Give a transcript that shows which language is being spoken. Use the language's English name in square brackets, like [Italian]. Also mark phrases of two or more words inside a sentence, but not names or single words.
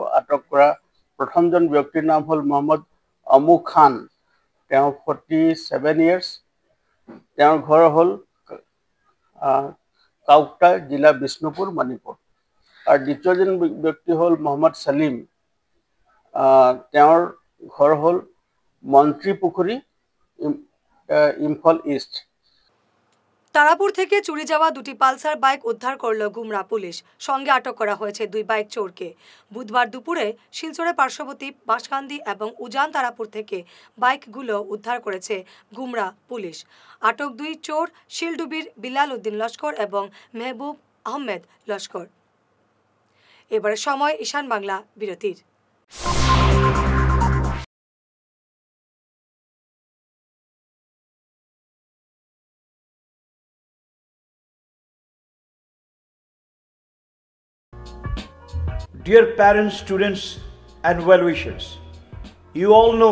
[Assamese] আটক কৰা প্ৰথমজন ব্যক্তিৰ নাম হ'ল মোহাম্মদ আমু খান, তেওঁ 47 ইয়াৰ্ছ, তেওঁৰ ঘৰ হ'ল কাউকটা জিলা বিষ্ণুপুৰ মণিপুৰ। আৰু দ্বিতীয়জন ব্যক্তি হ'ল মোহাম্মদ সালিম, তেওঁৰ ঘৰ হ'ল মন্ত্ৰীপুখুৰী ইম্ফল ইস্ট। [Bangla] তারাপুর থেকে চুরি যাওয়া 2টি পালসার বাইক উদ্ধার করল গুমরা পুলিশ। সঙ্গে আটক করা হয়েছে 2 বাইক চোরকে। বুধবার দুপুরে শিলচরের পার্শ্ববর্তী বাঁশকান্দি এবং উজান তারাপুর থেকে বাইকগুলো উদ্ধার করেছে গুমরা পুলিশ। আটক 2 চোর শিলডুবির বিলাল উদ্দিন লস্কর এবং মেহবুব আহমেদ লস্কর। এবারে সময় ঈশান বাংলা বিরতির। [English] Dear parents, students and well-wishers, you all know